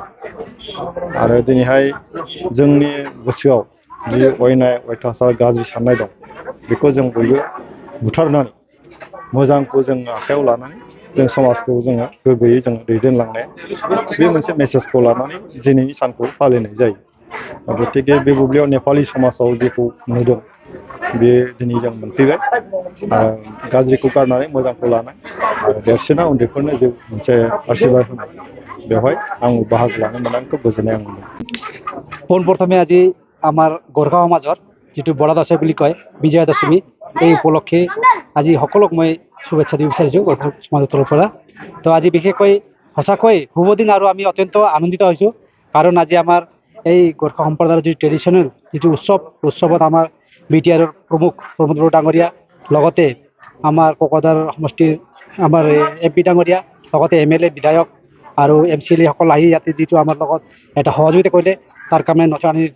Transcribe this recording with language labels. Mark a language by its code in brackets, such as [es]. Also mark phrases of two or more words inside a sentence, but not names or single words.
[brx] आरो दिनैहाय जोंनि गोसोआव जि अयनाय अयथासार गाज्रि साननाय दं बेखौ जों बयबो बुथारनानै मोजांखौ जों आखायाव लानानै जों समाजखौ जोङो गोग्गोयै जों दैदेनलांनाय बे मोनसे मेसेजखौ लानानै दिनैनि सानखौ फालिनाय जायो। गतिके बे बुब्लियाव नेपाली समाजाव जेखौ नुदों बे दिनै जों मोनफैबाय गाज्रिखौ गारनानै मोजांखौ लानाय आरो देरसिना उन्दैफोरनो जे मोनसे आशीर्बाद होनाय बेवहाय आं बाहागो लानो मोननानै खोब गोजोननाय आं मोनदों। [as] পোনপ্ৰথমে আজি আমাৰ গোৰ্খা সমাজৰ যিটো বৰা দশাই বুলি কয় বিজয়া দশমী এই উপলক্ষে আজি সকলোক মই শুভেচ্ছা দিব বিচাৰিছোঁ গোৰ্খা সমাজৰ তৰফৰ পৰা। তো আজি বিশেষকৈ সঁচাকৈ শুভ দিন আৰু আমি অত্যন্ত আনন্দিত হৈছোঁ কাৰণ আজি আমাৰ এই গোৰ্খা সম্প্ৰদায়ৰ যিটো ট্ৰেডিশ্যনেল যিটো উৎসৱত আমাৰ BTR প্ৰমুখ প্ৰমোদ বড়ো ডাঙৰীয়া লগতে আমাৰ কোকৰাঝাৰ সমষ্টিৰ আমাৰ MP ডাঙৰীয়া লগতে MLA বিধায়ক আৰু MCLA সকল আহি ইয়াতে যিটো আমাৰ লগত এটা সহযোগিতা কৰিলে তাৰ কাৰণে নথৈ আনন্দিত।